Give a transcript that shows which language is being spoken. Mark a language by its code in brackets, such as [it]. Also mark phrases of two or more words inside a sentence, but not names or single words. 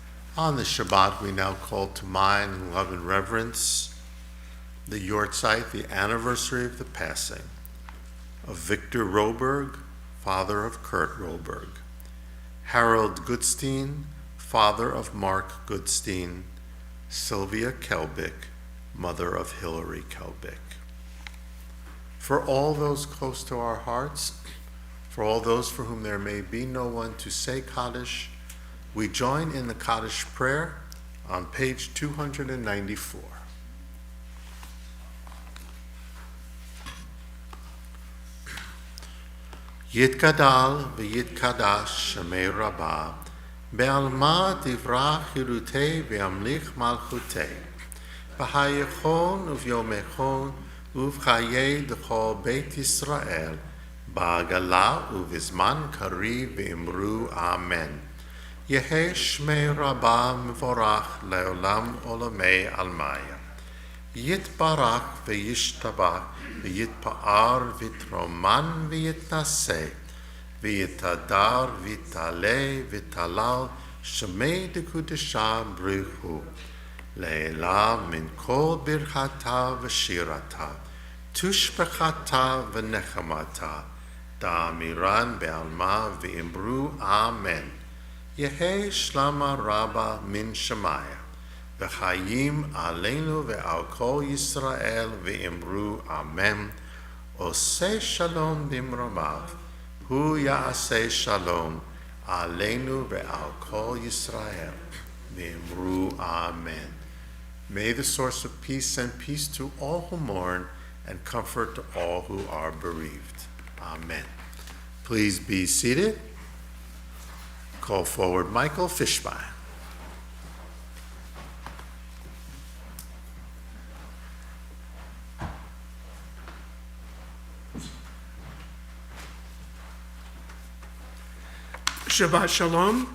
[en] On the Shabbat, we now call to mind in love and reverence the Yortzeit, the anniversary of the passing of Victor Roberg, father of Kurt Roberg, Harold Goodstein, father of Mark Goodstein, Sylvia Kelbick, mother of Hillary Kelbick. For all those close to our hearts, for all those for whom there may be no one to say Kaddish, we join in the Kaddish prayer on page 294. [arc] יתגדל ויתקדש שמה רבא, בעלמא די ברא כרעותה, וימליך מלכותה, בחייכון וביומיכון ובחיי דכל בית ישראל, בעגלא ובזמן קריב ואמרו אמן. יהא שמה רבא מברך לעלם עלמי עלמיא. יתברך וישתבח ויתפאר ויתרומם ויתנשא ויתהדר ויתעלה ויתהלל שמה דקדשא בריך הוא לעלא מן כל ברכתא ושירתא תשבחתא ונחמתא דאמירן בעלמא ואמרו אמן. יהא שלמא רבא מן שמיא וחיים עלינו ועל כל ישראל ואמרו אמן. [he] עשה שלום במרומיו, הוא יעשה שלום עלינו ועל כל ישראל ואמרו אמן. [en] May the source of peace send peace to all who mourn and comfort to all who are bereaved. Amen. Please be seated. Call forward Michael Fishbein. [he] שבת שלום.